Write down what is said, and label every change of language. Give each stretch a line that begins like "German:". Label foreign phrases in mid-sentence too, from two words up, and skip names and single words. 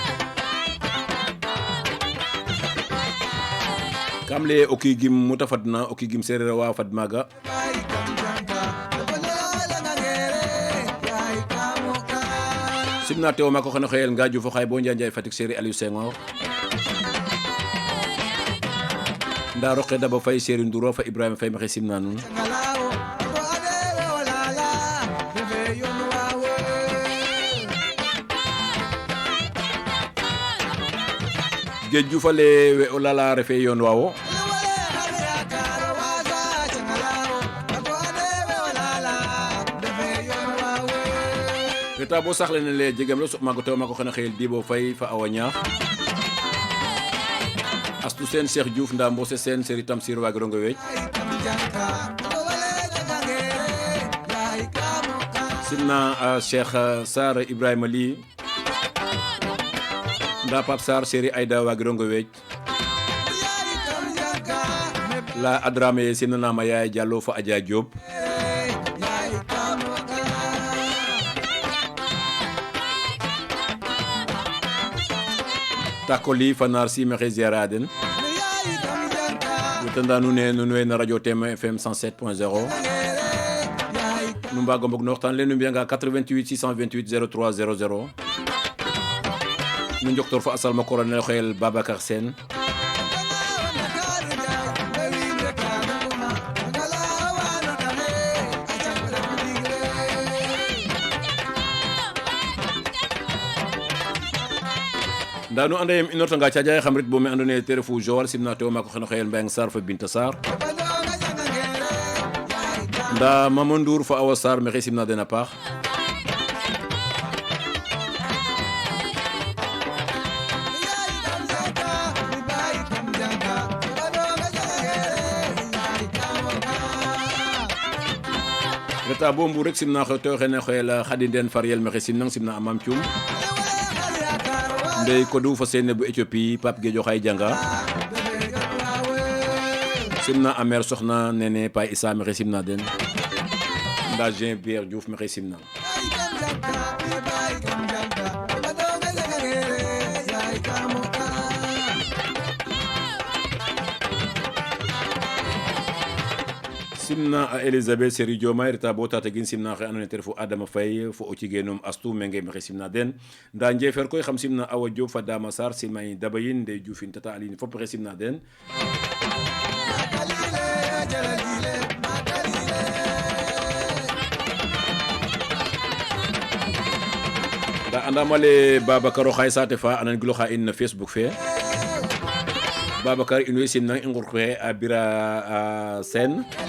Serer: kam leye o kiigim muta fadna o kiigim seereer a wa fad maaga simna tewo maako xene xeyel nga Diouf xaye bo Njanjay Fatick Séeri Aliou Senghor nda roqe Daba Faye Séeri Ndouro fa Ibrahima Faye maxe simna nuun Géej Diouf ale we o lala refe yoon waawo reta bo saxle ne le jegam lo soɓ maago tew maako xene xeyel Dibo Faye fa Awa Niakh Astou Sène Cheikh Diouf nda Mbose Sène Seri Tamsir waagirongo weej simna Cheikh Sarr Ibrahima Ly nda Pape Sarr Seri Aïda waagirongo weej la Adrame simnanama Yaya Diallo fa Adja Diop takoli fa nar si mexe ziara den wetanda nuun we na radio Témoin FM 107.0 nu mbago mbog no waxtaan le nu mbiyanga 88 628 03 00 nu njoktor fa a salma koor ne xeyel Babacar Sene nda nu anda yem inortanga Thiadiaye xam ret bo me andoona yee te refu Joal simna tewo maako xene xeyel Mbayang Sarr fa Binta Sarr nda Mamadou Ndour fo Awa Sarr maxey simna den a paax reta bo Mbour rek simna xe tew xene xoyel Khady Ndene Fariel maxey simnang simna a Mame Thioum ndey Kodou fo Sene bu Éthiopie Pape Guédio xay janga simna a mère soxna Nene Pa Issa maxey simna den nda Jean Pierre Diouf maxey simna simna a Elisabeth Seri Diomaye reta bo tatagin simna xe andoona yee ten refu Adama Faye fo o cigeenum Astou Menge maxey simna den nda njefer koy xam simna Awa Diop fa Dama Sarr simay Dabayin Ndey Dioufin Tata Aline fop maxey simna den nda andam ale Babacar o xay saate fa a nan giloxa in no Facebook fe Babacar in way simnang i nqurxe a Bira Sene